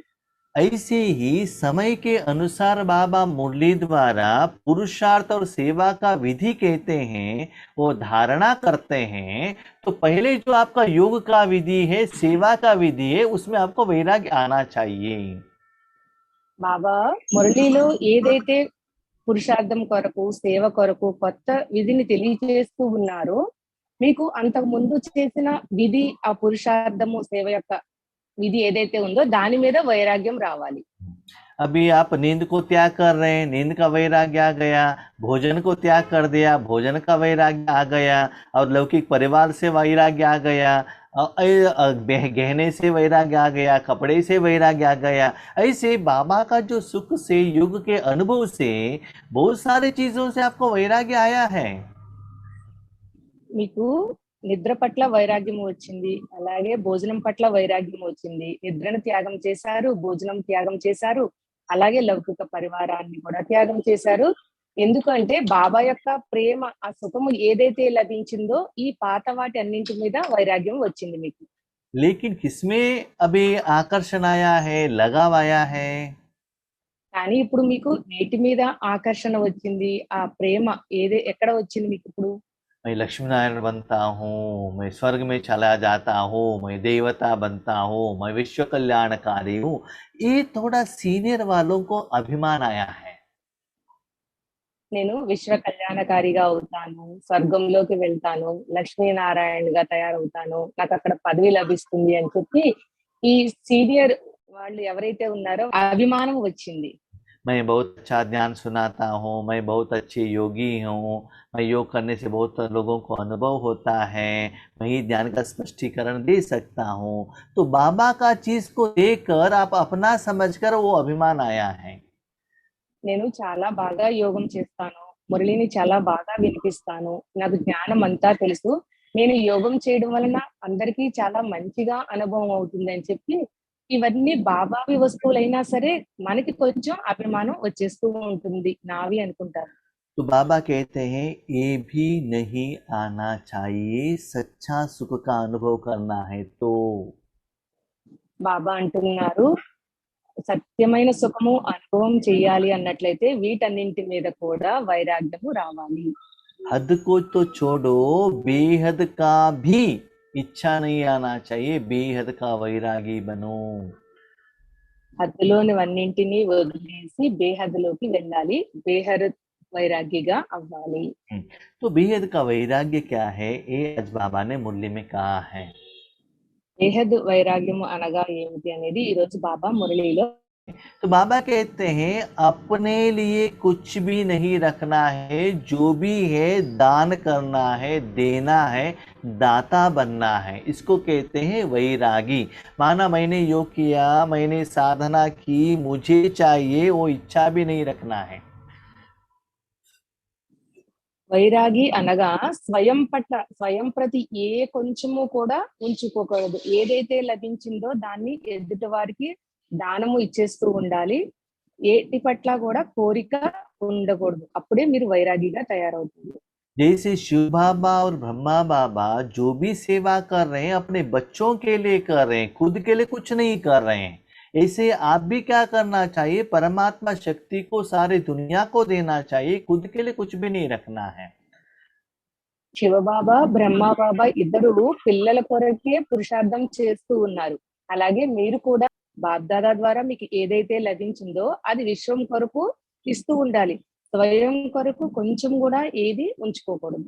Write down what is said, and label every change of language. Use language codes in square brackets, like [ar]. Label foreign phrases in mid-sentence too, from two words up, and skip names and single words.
[hi] ऐसे ही समय के अनुसार बाबा मुरली द्वारा पुरुषार्थ और सेवा का विधि कहते हैं, वो धारणा करते हैं। तो पहले जो आपका योग का विधि है, सेवा का विधि है, उसमें आपको वैराग्य आना चाहिए। [te] బాబా మురళిలో ఏదైతే పురుషార్థం కొరకు సేవ కొరకు కొత్త విధిని తెలియజేస్తూ ఉన్నారో, మీకు అంతకు ముందు చేసిన విధి, ఆ పురుషార్థము సేవ యొక్క విధి ఏదైతే ఉందో దాని మీద వైరాగ్యం రావాలి. [hi] अभी आप नींद को त्याग कर रहे हैं, नींद का वैराग्य आ गया। भोजन को त्याग कर दिया, भोजन का वैराग्य आ गया। और लौकिक परिवार से वैराग्य आ गया। गहने से वैराग्य आ गया, कपड़े से वैराग्य आ गया। ऐसे बाबा का जो सुख से, युग के अनुभव से, बहुत सारी चीजों से आपको वैराग्य आया है। [te] మీకు నిద్ర పట్ల వైరాగ్యం వచ్చింది, అలాగే భోజనం పట్ల వైరాగ్యం వచ్చింది. నిద్రను త్యాగం చేశారు, భోజనం త్యాగం చేశారు, అలాగే లౌకిక పరివారాన్ని కూడా త్యాగం చేశారు. ఎందుకంటే బాబా యొక్క ప్రేమ, ఆ సుఖము ఏదైతే లభించిందో ఈ పాత వాటి అన్నింటి మీద వైరాగ్యం వచ్చింది మీకు. [hi] लेकिन किसमें अभी आकर्षण आया है, लगाव आया है? [te] కానీ ఇప్పుడు మీకు వేటి మీద ఆకర్షణ వచ్చింది, ఆ ప్రేమ ఎక్కడ వచ్చింది మీకు ఇప్పుడు? [hi] मैं लक्ष्मी नारायण बनता हूँ, मैं स्वर्ग में चला जाता हूँ, मैं देवता बनता हूँ, मैं विश्व कल्याणकारी हूँ। ये थोड़ा सीनियर वालों को अभिमान आया है। [te] నేను విశ్వ కళ్యాణకారిగా అవుతాను, స్వర్గంలోకి వెళ్తాను, లక్ష్మీనారాయణగా తయారవుతాను, నాకు అక్కడ పదవి లభిస్తుంది అని చెప్పి ఈ సీనియర్ వాళ్ళు ఎవరైతే ఉన్నారో ఆ అభిమానం వచ్చింది. [hi] मैं बहुत अच्छा ज्ञान सुनाता हूँ, मैं बहुत अच्छी योगी हूँ, मैं योग करने से बहुत लोगों को अनुभव होता है, मैं ही ज्ञान का स्पष्टीकरण दे सकता हूँ। तो बाबा का चीज को लेकर आप अपना समझकर वो अभिमान आया है। [te] నేను చాలా బాగా యోగం చేస్తాను, మురళిని చాలా బాగా వినిపిస్తాను, నాకు జ్ఞానం అంతా తెలుసు, నేను యోగం చేయడం వలన అందరికీ చాలా మంచిగా అనుభవం అవుతుంది అని చెప్పి ఇవన్నీ బాబావి వస్తువులైనా సరే మనకి కొంచెం అభిమానం వచ్చేస్తూ ఉంటుంది, నావి అనుకుంటారు. [hi] तो बाबा कहते हैं ये भी नहीं आना चाहिए, सच्चा सुख का अनुभव करना है तो। [te] బాబా అంటున్నారు సత్యమైన సుఖము అనుభవం చేయాలి అన్నట్లయితే వీటన్నింటి మీద కూడా వైరాగ్యము రావాలి. [hi] हद को तो छोड़ो, बेहद का भी इच्छा नहीं आना चाहिए, बेहद का वैरागी बनो। [te] హద్దులోనివన్నింటినీ వదిలేసి బేహద్దులోకి వెళ్ళాలి, బేహద్ వైరాగ్యగా అవ్వాలి. [hi] तो बेहद का वैराग्य क्या है, ये आज बाबा ने मुरली में कहा है। [te] బేహద్ వైరాగ్యము అనగా ఏమిటి అనేది ఈ రోజు బాబా మురళిలో. [hi] तो बाबा कहते हैं अपने लिए कुछ भी नहीं रखना है, जो भी है दान करना है, देना है, दाता बनना है। इसको कहते हैं वैरागी। माना मैंने योग किया, मैंने साधना की, मुझे चाहिए, वो इच्छा भी नहीं रखना है। [te] వైరాగి అనగా స్వయం ప్రతి ఏ కొంచెము కూడా ఉంచుకోకూడదు, ఏదైతే లభించిందో దాన్ని ఎదుటి వారికి దానము ఇచ్చేస్తూ ఉండాలి, ఏటి పట్ల కూడా కోరిక ఉండకూడదు, అప్పుడే మీరు వైరాగిగా తయారవుతుంది. [hi] जैसे शिव बाबा और ब्रह्मा बाबा जो भी सेवा कर रहे हैं अपने बच्चों के लिए कर रहे हैं, खुद के लिए कुछ नहीं कर रहे हैं। ऐसे आप भी क्या करना चाहिए, परमात्मा शक्ति को सारी दुनिया को देना चाहिए, खुद के लिए कुछ भी नहीं रखना है। [te] శివబాబా బ్రహ్మబాబా ఇద్దరు పిల్లల కొరకే పురుషార్థం చేస్తూ ఉన్నారు, అలాగే మీరు కూడా బాబ్దాదా ద్వారా మీకు ఏదైతే లభించిందో అది విశ్వం కొరకు ఇస్తూ ఉండాలి, స్వయం కొరకు కొంచెం కూడా ఏది ఉంచుకోకూడదు.